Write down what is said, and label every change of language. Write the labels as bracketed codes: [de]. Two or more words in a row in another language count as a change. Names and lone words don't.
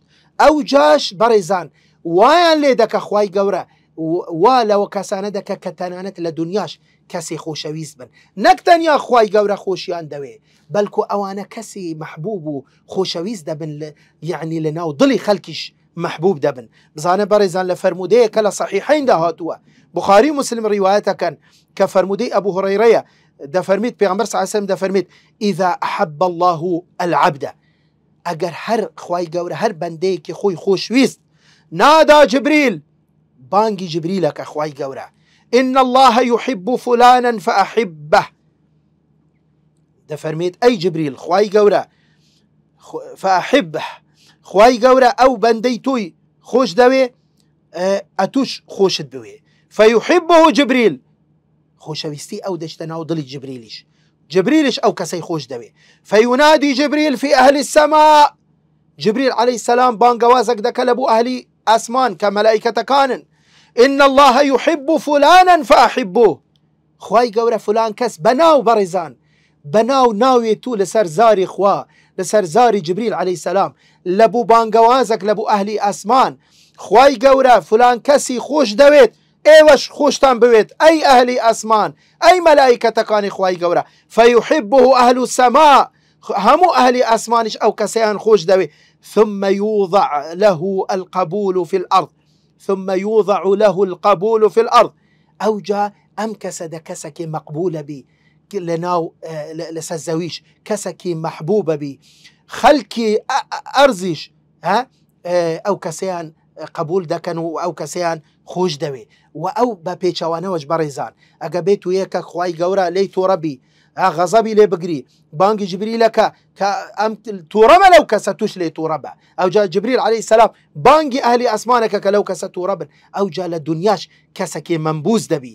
[ckb] ئەو جاش بەڕێزان وایان لێ دەکە خوای گەورە، وا لەوە کەسانە دەکە کە تەنانەت لە دنیاش کەسی خۆشەویست بن، نەک تەنیا خوای گەورە خۆشیان دەوێ، بەلکو ئەوانە کەسی محبوب و خۆشەویست دەبن، یعنی لە ناو دڵی خەڵکیش محبوب دەبن. بزانە بەڕێزان لە فەرمودەیەکە لە صحیحەیندا هاتووە، بخاری مسلم ڕیوایەتەکەن کە فەرمودەی ئەبوو هورەیرەیە، دەفەرمێت پێغەمبەر [ar] صلی الله علیه و سلم [ckb] دەفەرمێت [ar] ئیذا أحب الله العبد، [ckb] ئەگەر هەر خوای گەورە هەر بەندەیەکی خۆی خۆشویست نادا جبریل، بانگی جبریلەکە خوای گەورە [ar] إن الله يحب فلانا فأحبه، [ckb] دەفەرمێت ئەی جبریل خوای گەورە فأحبه، خوای گەورە ئەو بەندەی تۆی خۆش دەوێ ئەتوش خۆشت بوێ، فيحبه جبریل، خۆشەویستی ئەو دەچتە ناو دڵی جبریلیش ئەو کەسەی خۆش دەوێ. [ar] فينادي جبريل في أهل السماء، [ckb] جبريل [ar] عليه السلام [ckb] بانگەوازەک دەکە لە بۆ ئەهلی ئاسمان کە مەلائیکەتەکانن، [ar] إن الله يحب فلانا فأحبوه، [ckb] خوای گەورە فلان کەس بەناو بەڕێزان بەناو ناوێ تو لەسەر زاری خوا، لەسەر زاری جبریل [ar] عليه السلام [ckb] لە بۆ بانگەوازەک لە بۆ ئەهلی ئاسمان، خوای گەورە فلان کەسی خۆش دەوێت، ئێوەش خۆشتان بوێت ئەی ئەهلی ئاسمان، ئەی مەلائیکەتەکانی خوای گەورە. [ar] فيحبه أهل السماء، [ckb] هەموو ئەهلی ئاسمانیش ئەو کەسەیان خۆش دەوێت. [ar] ثم يوضع له القبول في الأرض، ثم يوضع له القبول في الأرض، [ckb] ئەو جا ئەم کەسە دە کەسێکی مەقبولە بی لەناو لەسەر زەویش، کەسێکی مەحبوبە بی، خەڵکی ئەرزیش ئەو کەسەیان قبول دەکەن و ئەو کەسەیان خۆش دەوێ. و ئەو بە پێچەوانەوەش بەڕێزان ئەگە بێت و یەکە خوای گەورە لێی تۆڕەبی، غەزەبی لێ بگری، بانگی جبریلەکە کە ئەم تووڕەبە لەو کەسە توش لێ تووڕەبە، ئەو جا جبریل [ar] عەلەیهی سەلام [ckb] بانگی ئەهلی ئاسمانەکە کە لەو کەسە تووڕەبن، ئەو جا لە دنیاش کەسێکی منبوز دەبی.